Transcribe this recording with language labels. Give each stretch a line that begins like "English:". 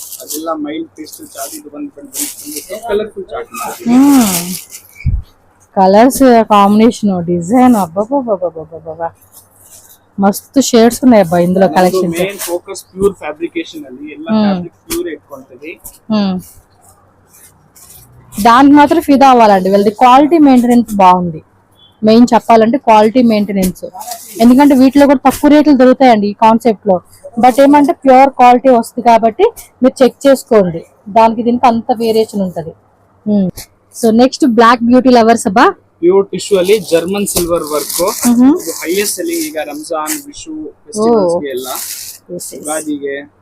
Kannada: ಅದೆಲ್ಲ mile pastel chart, ಇದು ಬಂದು ಕಲರ್ಫುಲ್ ಚಾರ್ಟ್ ಮಾಡಿದೀವಿ.
Telugu: కలర్స్ కాంబినేషన్ డిజైన్ అబ్బబ్బబ్బబ్బబ్బబ్బ మస్తు షేడ్స్ ఉన్నాయి అబ్బా ఇందులో collection.
Kannada: Main focus pure fabrication ಅಲ್ಲಿ ಎಲ್ಲ ಫ್ಯಾಬ್ರಿక్ ప్యూర్ ఇట్కొంటది.
Telugu: దానికి మాత్రం ఫిదా అవ్వాలండి, వీళ్ళది క్వాలిటీ మెయింటెనెన్స్ బాగుంది. మెయిన్ చెప్పాలంటే క్వాలిటీ మెయింటెనెన్స్, ఎందుకంటే వీటిలో కూడా తక్కువ రేట్లు దొరుకుతాయండి ఈ కాన్సెప్ట్ లో. బట్ ఏమంటే ప్యూర్ క్వాలిటీ వస్తుంది కాబట్టి మీరు చెక్ చేసుకోండి, దానికి దీనికి అంత వేరియేషన్ ఉంటది. So next black beauty lovers అబ్బా,
Kannada: ಪ್ಯೂರ್ ಟಿಶ್ಯೂ ಅಲ್ಲಿ ಜರ್ಮನ್ ಸಿಲ್ವರ್ ವರ್ಕ್, ಇದು ಹೈಯೆಸ್ಟ್ ಸೆಲ್ಲಿಂಗ್ ಈಗ ರಂಜಾನ್ ವಿಶು ಫೆಸ್ಟಿವಲ್ಸ್ ಗೆ ಎಲ್ಲ ಯುಗಾದಿಗೆ.